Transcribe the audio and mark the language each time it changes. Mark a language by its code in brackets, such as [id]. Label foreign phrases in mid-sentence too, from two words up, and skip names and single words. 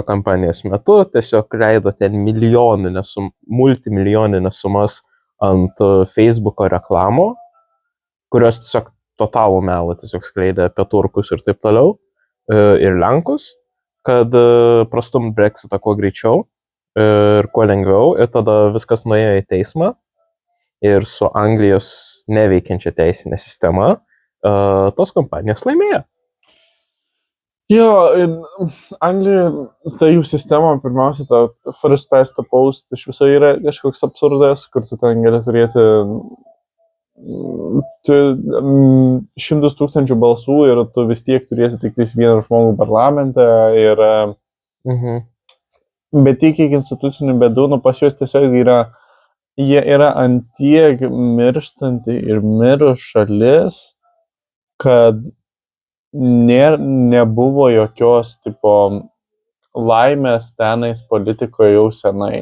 [lt] kampanijos metu tiesiog leido ten multimilijoninės sumas ant Facebooko reklamų, kurios tiesiog totalų melą tiesiog skleidė apie turkus ir taip toliau, ir lenkus, kad prastum Brexitą kuo greičiau ir kuo lengviau, ir tada viskas nuėjo į teismą ir su Anglijos neveikiančia teisinė sistema tos kompanijos laimėjo. Jo, Anglija, ta jų sistema, pirmiausia, ta [en] first past the post, [lt] iš viso yra kažkoks absurdas, kur tu ten gali turėti 100,000 balsų ir tu vis tiek turėsi tik vieną žmogų parlamente ir bet tiek kiek institucinių bėdų, pas juos tiesiog jie yra ant tiek mirštanti ir mirus šalis, kad nebuvo jokios tipo laimės tenais politikoje jau senai.